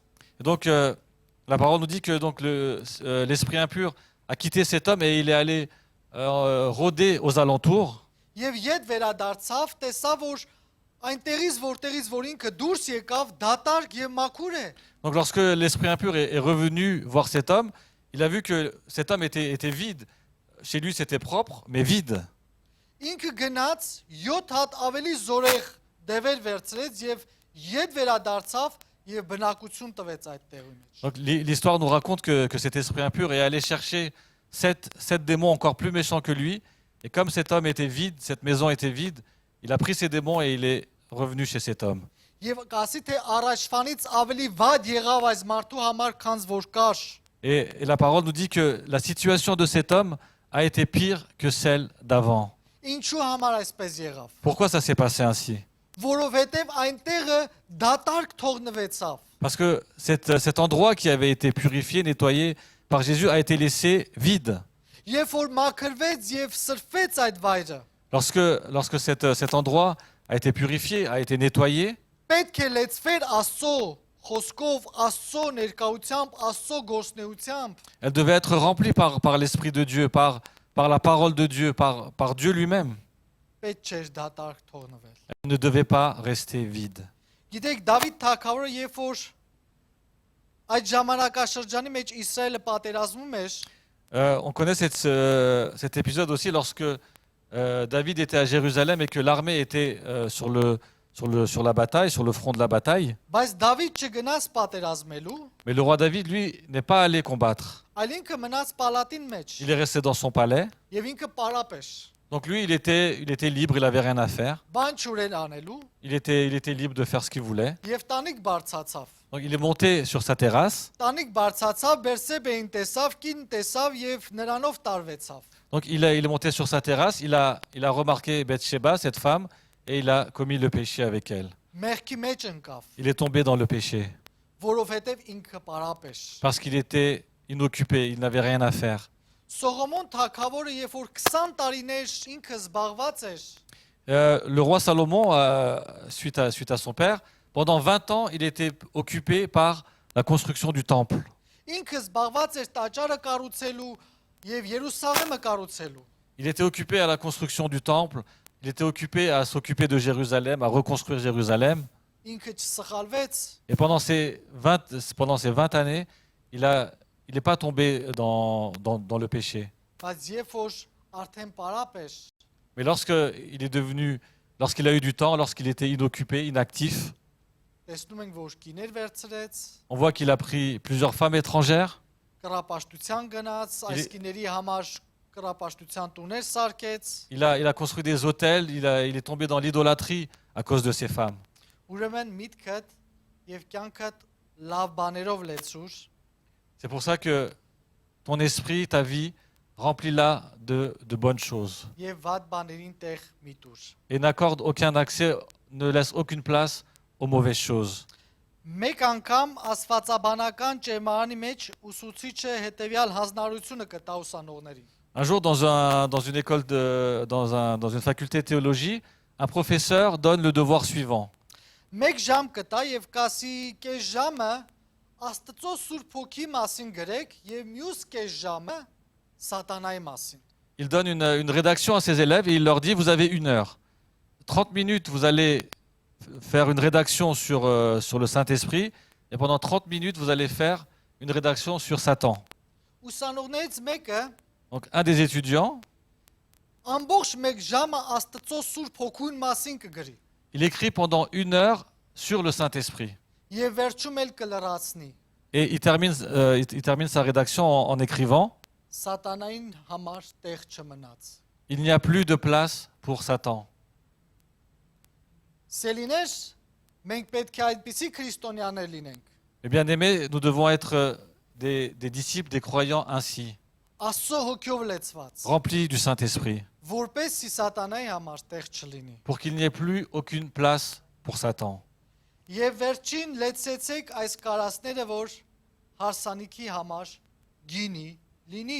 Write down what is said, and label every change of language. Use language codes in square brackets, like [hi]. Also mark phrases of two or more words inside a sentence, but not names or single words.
[fr] Et donc, la parole nous dit que donc, l'esprit impur a quitté cet homme et il est allé rôder aux alentours. [hy] Եվ իդ վերադարձավ, տեսավ որ այնտեղից որտեղից որ ինքը դուրս եկավ, դատարկ եւ մաքուր է։ [fr] Donc lorsque l'esprit impur est revenu voir cet homme, il a vu que cet homme était vide. Chez lui, c'était propre, mais vide. [hy] Ինքը գնաց 7 հատ ավելի զորեղ դևեր վերցրեց եւ իդ վերադարձավ եւ բնակություն տվեց այդ տեղի մեջ։ [fr] Donc l'histoire nous raconte que cet esprit impur est allé chercher sept démons encore plus méchants que lui. Et comme cet homme était vide, cette maison était vide, il a pris ces démons et il est revenu chez cet homme. [hy] Եվ ասի թե առաջվանից ավելի վատ եղավ այս մարդու համար, քան որ կար։ [fr] Et la parole nous dit que la situation de cet homme a été pire que celle d'avant. [hy] Ինչու համար այսպես եղավ։ [fr] Pourquoi ça s'est passé ainsi? [hy] Որովհետև այնտեղը դատարկ թողնվեցավ։ [fr] Parce que cet endroit qui avait été purifié, nettoyé par Jésus a été laissé vide. [hy] Երբ որ մաքրվեց եւ սրբեց այդ վայրը, [fr] Lorsque cet endroit a été purifié, a été nettoyé, [hy] պետք է լեցվեր Աստծո խոսքով, Աստծո ներկայությամբ, Աստծո գործնեությամբ։ [fr] elle devait être remplie par l'Esprit de Dieu, par la parole de Dieu, par Dieu lui-même. [hy] Պետք չէր դատարկ թողնվել։ [fr] Elle ne devait pas rester vide. [hy] Գիտեք, Դավիթ թագավորը երբ որ այդ ժամանակաշրջանի մեջ Իսրայելը պատերազմում էր, [fr] On connaît cet épisode aussi lorsque David était à Jérusalem et que l'armée était sur la bataille, sur le front de la bataille. [hy] բայց Դավիթ չգնաց պատերազմելու, [fr] Mais le roi David, lui, n'est pas allé combattre. [hy] այլ ինքը մնաց պալատին մեջ [fr] Il est resté dans son palais. [hy] եւ ինքը պարապ էր։ [fr] Donc lui, il était libre, il n'avait rien à faire. [hy] Բան չուրեն անելու [fr] Il était libre de faire ce qu'il voulait. [hy] եւ տանիք բարձացավ։ [fr] Donc il est monté sur sa terrasse. [hy] Տանիք բարձացավ, Բերսեբեին տեսավ, կին տեսավ եւ նրանով տարվեցավ։ [fr] Donc il est monté sur sa terrasse, il a remarqué Bathsheba, cette femme, et il a commis le péché avec elle. [hy] Մեղքի մեջ ընկավ, [fr] Il est tombé dans le péché [hy] որովհետեւ ինքը պարապ էր։ [fr] parce qu'il était inoccupé, il n'avait rien à faire. [hy] Սողոմոն թագավորը երբ որ 20 տարիներ ինքը զբաղված էր, [fr] Le roi Salomon, suite à son père, pendant 20 ans, il était occupé par la construction du temple. [hy] ինքը զբաղված էր տաճարը կառուցելու եւ Երուսաղեմը կառուցելու։ [fr] Il était occupé à la construction du temple, il était occupé à s'occuper de Jérusalem, à reconstruire Jérusalem. [hy] Ինքը չսխալվեց, [fr] Et pendant ces 20 années, il n'est pas tombé dans le péché. [hy] բայց երբ որ արդեն պարապ էր, [fr] Mais lorsqu'il a eu du temps, lorsqu'il était inoccupé, inactif, [hy] տեսնում ենք որ կիներ վերցրեց, [fr] on voit qu'il a pris plusieurs femmes étrangères. [hy] կրապաշտության գնաց, [fr] Il [hy] այս [fr] est- [hy] կիների համար կրապաշտության տուներ սարքեց։ [fr] Il a construit des hôtels, il est tombé dans l'idolâtrie à cause de ces femmes. [hy] Ուրեմն միտքդ եւ կյանքդ լավ բաներով լեցուր, [fr] C'est pour ça que ton esprit, ta vie, remplis-la de bonnes choses. [hy] եւ վատ բաներին տեղ մի տուր։ [fr] Et n'accorde aucun accès, ne laisse aucune place aux mauvaises choses. [hy] Մեկ անգամ աստվածաբանական ճեմարանի մեջ ուսուցիչը հետեւյալ հանձնարարությունը կտա ուսանողներին։ [fr] Un jour, dans une école, dans une faculté de théologie, un professeur donne le devoir suivant. [hy] Մեկ ժամ կտա եւ կասի կես ժամը Աստծո Սուրբ Հոգի մասին գրեք եւ մյուս կես ժամը սատանայի մասին։ [fr] Il donne une rédaction à ses élèves et il leur dit, vous avez 1 heure. 30 minutes, vous allez faire une rédaction sur le Saint-Esprit et pendant 30 minutes, vous allez faire une rédaction sur Satan. [hy] Ուսանողներից մեկը [fr] Donc un des étudiants, [hy] ամբողջ մեկ ժամը Աստծո Սուրբ Հոգուն մասին կգրի [fr] il écrit pendant 1 heure sur le Saint-Esprit. [hy] եւ վերջում էլ կլրացնի [fr] Et il termine sa rédaction en écrivant, [hy] սատանային համար տեղ չմնաց։ [fr] il n'y a plus de place pour Satan. [hy] Սելիներ, մենք պետք է այդպիսի քրիստոնյաներ լինենք։ [fr] Eh bien aimés, nous devons être des disciples, des croyants ainsi, [hy] Աստծո հոգով լեցված, [fr] remplis du Saint-Esprit, [hy] որպեսզի սատանայի համար տեղ չլինի։ [fr] pour qu'il n'y ait plus aucune place pour Satan. [hy] Եվ վերջին լեցեցեք այս կարասները, որ հարսանիքի համար գինի լինի։